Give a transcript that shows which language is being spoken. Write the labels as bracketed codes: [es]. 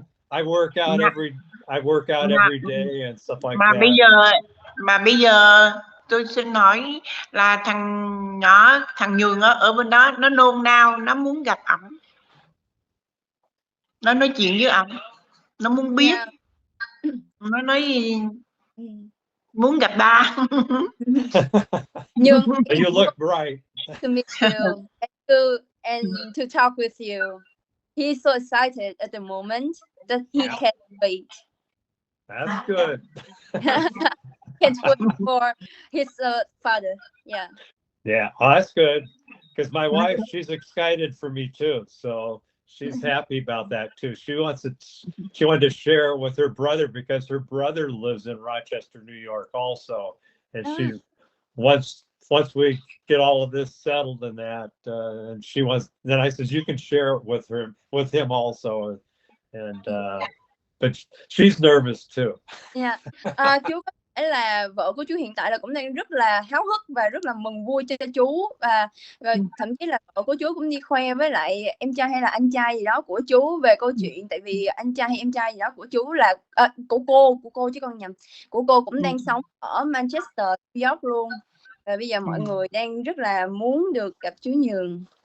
[en] I work out every day and stuff like that. [vi] Mà bây giờ tôi xin hỏi là thằng Nhường ở bên đó nó nôn nao, nó muốn gặp ổng, nó nói chuyện với ổng, nó muốn biết. Yeah. Nó nói muốn gặp ba. Nhường, [en] you look bright. To meet you and to talk with you. He's so excited at the moment that he can't wait. That's good. Can't wait for his father. Yeah. Yeah, that's good. Because my wife, she's excited for me too. So she's happy about that too. She wanted to share with her brother because her brother lives in Rochester, New York also. And she's once we get all of this settled in that, and then I said, you can share it with him also. And but she's nervous too. Yeah. [vi] Chú có thể là vợ của chú hiện tại là cũng đang rất là háo hức và rất là mừng vui cho chú, và thậm chí là vợ của chú cũng đi khoe với lại em trai hay là anh trai gì đó của chú về câu chuyện, tại vì anh trai hay em trai gì đó của chú là của cô chứ con nhầm, của cô cũng đang sống ở Manchester, New York luôn, và bây giờ mọi người đang rất là muốn được gặp chú Nhường.